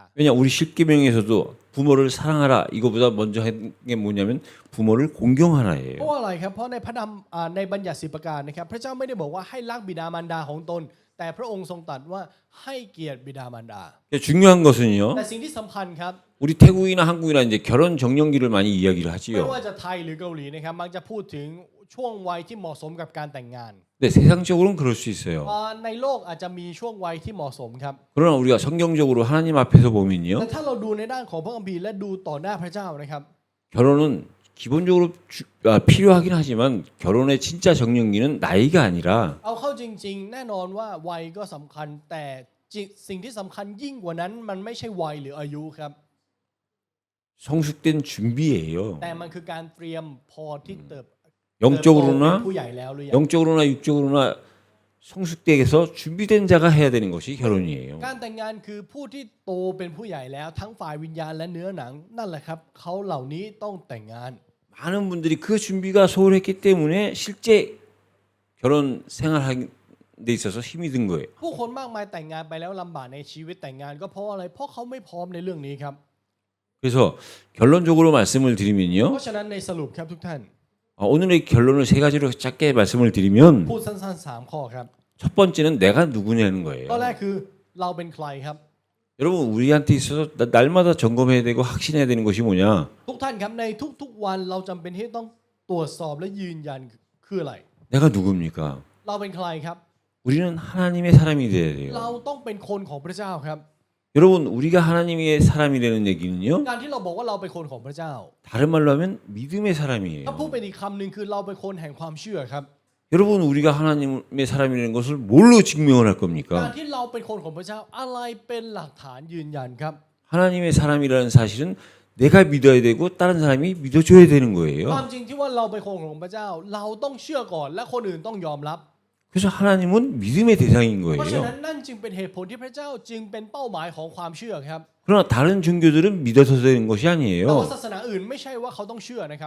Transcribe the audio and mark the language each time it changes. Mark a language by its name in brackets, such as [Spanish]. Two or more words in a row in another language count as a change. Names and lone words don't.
[Korean] 왜냐 우리 십계명에서도 부모를 사랑하라 이거보다 먼저 한 게 뭐냐면 부모를 공경하라예요. [Thai] เพราะว่าอะไรครับเพราะในพระธรรมในบัญญัติ10ประการนะครับพระเจ้าไม่ได้บอกว่าให้รักบิดามารดาของตน แต่พระองค์ทรงตรัสว่าให้เกียรติบิดามารดา [Korean] 중요한 것은요. [Thai] แต่สิ่งที่สำคัญครับ [Korean] 우리 태국이나 한국이나 이제 결혼 정년기를 많이 이야기를 [Thai] ไม่ [Korean] 하지요. [Thai] ว่าจะไทยหรือเกาหลีนะครับมักจะพูดถึงช่วงวัยที่เหมาะสมกับการแต่งงาน [Korean] 네, 세상적으로는 그럴 수 있어요. [Thai] ในโลกอาจจะมีช่วงวัยที่เหมาะสมครับ [Korean] 그러나 우리가 성경적으로 하나님 앞에서 [Thai] แต่ [Korean] 보면요. [Thai] ถ้าเราดูในด้านของพระคัมภีร์และดูต่อหน้าพระเจ้านะครับ [Korean] 결혼은 기본적으로 필요하긴 하지만 결혼의 진짜 정년기는 나이가 아니라 [Thai] เอาเข้าจริงๆ แน่นอนว่าวัยก็สำคัญแต่สิ่งที่สำคัญยิ่งกว่านั้นมันไม่ใช่วัยหรืออายุครับ [Korean] 성숙된 준비예요. [Thai] แต่มันคือการเตรียมพอที่เติบโต [Korean] 영적으로나 [Thai] เป็นผู้ใหญ่แล้วหรือยัง [Korean] 영적으로나 육적으로나 성숙되게서 준비된 자가 해야 되는 것이 결혼이에요. [Thai] การแต่งงานคือผู้ที่โตเป็นผู้ใหญ่แล้วทั้งฝ่ายวิญญาณและเนื้อหนังนั่นแหละครับเขาเหล่านี้ต้องแต่งงาน [Korean] 많은 분들이 그 준비가 소홀했기 때문에 실제 결혼 생활하는 데 있어서 힘이 든 거예요. [Thai] ผู้คนมากมายแต่งงานไปแล้วลำบากในชีวิตแต่งงานก็เพราะอะไรเพราะเขาไม่พร้อมในเรื่องนี้ครับ [Korean] 그래서 결론적으로 말씀을 드리면요. [Thai] เพราะฉะนั้นในสรุปครับทุกท่าน [Korean] 오늘의 결론을 세 가지로 짧게 말씀을 드리면 [Thai] พูดสั้นๆ3ข้อครับ [Korean] 첫 번째는 내가 누구냐는 [Thai] ข้อแร [Korean] 거예요. [Thai] กคือเราเป็นใครครับ [Korean] 여러분 우리한테 있어서 날마다 점검해야 되고 확신해야 되는 것이 뭐냐? [Thai] ทุกท่านครับในทุกๆวันเราจำเป็นที่ต้องตรวจสอบและยืนยันคืออะไร [Korean] 내가 누굽니까? [Thai] เราเป็นใครครับ [Korean] 우리는 하나님의 사람이 돼야 [Thai] เรา [Korean] 돼요. [Thai] ต้องเป็นคนของพระเจ้าครับ [Korean] 여러분 우리가 하나님의 사람이라는 얘기는요. [Thai] การที่เราบอกว่าเราเป็นคนของพระเจ้า [Korean] 다른 말로 하면 믿음의 사람이에요. [Thai] ถ้าพูดเป็นอีกคำหนึ่งคือเราเป็นคนแห่งความเชื่อครับ [Korean] 여러분 우리가 하나님의 사람이라는 것을 뭘로 증명을 할 [Thai] การ [Korean] 겁니까? [Thai] ที่เราเป็นคนของพระเจ้าอะไรเป็นหลักฐานยืนยันครับ [Korean] 하나님의 사람이라는 사실은 내가 믿어야 되고 다른 사람이 믿어줘야 되는 [Thai] ความ [Korean] 거예요. [Thai] จริงที่ว่าเราเป็นคนของพระเจ้า เราต้องเชื่อก่อนและคนอื่นต้องยอมรับ [Korean] 그래서 하나님은 믿음의 대상인 [Thai] เพราะฉะ [Korean] 거예요. [Thai] นั้นนั่นจึงเป็นเหตุผลที่พระเจ้าจึงเป็นเป้าหมายของความเชื่อครับ [Korean] 그러나 다른 종교들은 믿어서 되는 것이 [Thai] แต่ว่า [Korean] 아니에요. [Thai] ศาสนาอื่นไม่ใช่ว่าเขาต้องเชื่อนะครับ